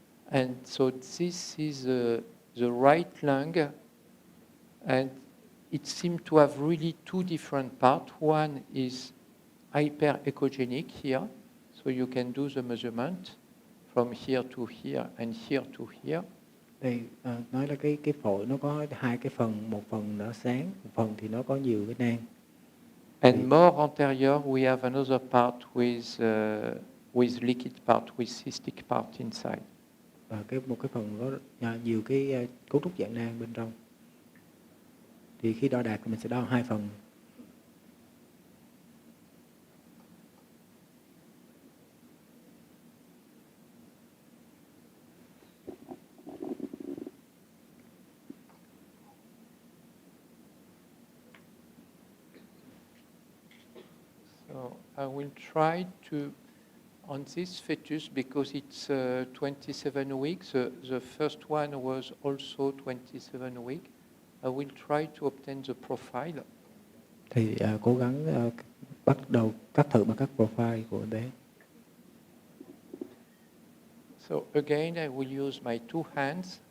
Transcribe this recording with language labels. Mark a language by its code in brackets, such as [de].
[en] And so this is the right lung, and it seems to have really two different parts. One is hyper-echogenic here, so you can do the measurement from here to here and here to here. [vi] Đây nói là cái phổi nó có hai cái phần, một phần nó sáng, một phần thì nó có nhiều cái nang. [en] And more anterior, we have another part with liquid part, with cystic part inside. [vi] Và một cái phần có nhiều cái cấu trúc dạng nang bên trong. Thì khi đo đạc mình sẽ đo hai phần. [en] So I will try to, on this fetus, because it's 27 weeks, the first one was also 27 weeks, I will try to obtain the profile. [vi] Thì cố gắng bắt đầu cắt thử bằng các profile của em bé. [en] So again, I will use my two hands.